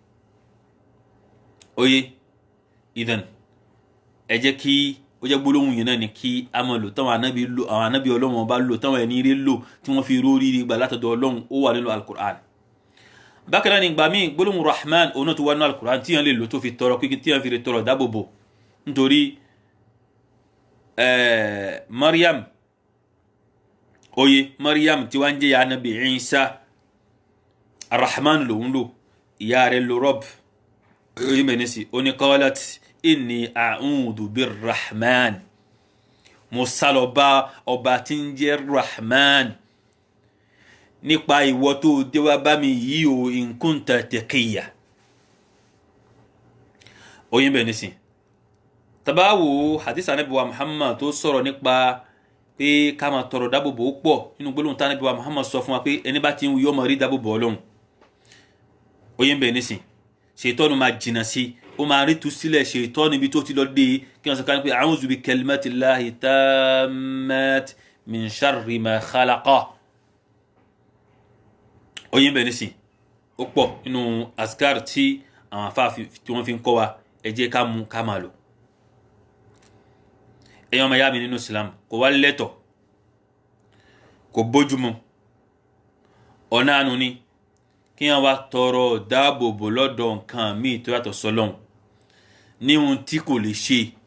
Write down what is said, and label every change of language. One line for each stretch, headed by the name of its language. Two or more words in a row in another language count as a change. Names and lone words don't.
Yoruba: oyè ìdàn ẹ jẹ́ kí ó jẹ́ gbólóhùn yẹn náà ni kí a máa lò táwọn ànábì Ọlọ́run ọba lò táwọn ẹni rí lò tí wọ́n fi rórí rí gbà látọ̀dọ̀ Ọlọ́run ó wà nínú al-Qur'an bákan náà ni ìgbà míì gbólóhùn Rahman òun náà tó wà nínú al-Qur'an tí yẹn lè lò tó fi tọrọ pé tí yẹn fi lè tọrọ dábòbò nítorí Maryam tí wọ́n ń jẹ́ ya ànábì Isa Ar-Rahman lòun lò ìyá rẹ̀ lò Rabb oyin bẹ̀ nísì ó ní
Arabic: قالت إني أعوذ بالرحمن
Yoruba: mo sálọ bá ọba tí ń jẹ́ Rahman nípa ìwọ tó dé wá bá mi yìí o
Arabic: إن كنت تقيا
Yoruba: oyin bẹ̀ nísì tabawo hadith Ànábì wa Muhammad tó sọ̀rọ̀ nípa pé ká máa tọrọ dábòbò pọ̀ nínú gbólóhùn tí Ànábì wa Muhammad sọ fún wa pé ẹni bá ti ń yọ́ mọ̀ rí dábòbò Ọlọ́run oyin bẹ̀ nísìn ṣètọ́nù máa jìnnà sí ó máa rí tu sílẹ̀ ṣètọ́nù ibi tó ti lọ dé kí wọ́n sọ ká ní pé
Arabic: أعوذ بكلمات الله التامات من شر ما خلق
Yoruba: oyin bẹ̀ nísìn ó pọ̀ nínú askar tí àwọn afá tí wọ́n fi ń kọ́ wa ẹ jẹ́ ká mú ká máa lò ẹ̀yàn ọmọ ìyá mi nínú Islam kò wá lẹ́tọ̀ kò bójúmu ọ̀nà àánú ni kí wọ́n wá tọrọ dáàbòbò lọ́dọ̀ nǹkan míì tó yàtọ̀ sọ́lọ́hun ní ohun tí kò lè ṣe.